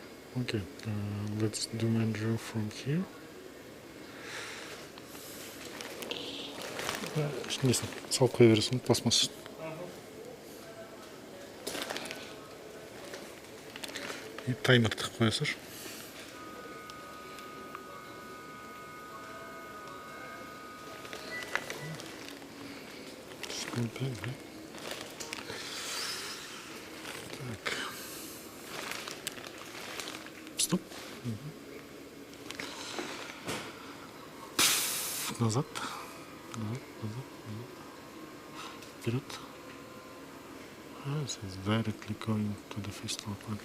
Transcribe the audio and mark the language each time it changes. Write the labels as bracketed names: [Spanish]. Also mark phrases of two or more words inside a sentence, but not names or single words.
[English] Okay, let's do Mynzhylky from here. [Kazakh] Несін, салып қоя бересің, пластмасс. И таймерді қоясыз. [Russian] Так. Стоп. Назад. Вперед. [English] So it's directly going to the festival point.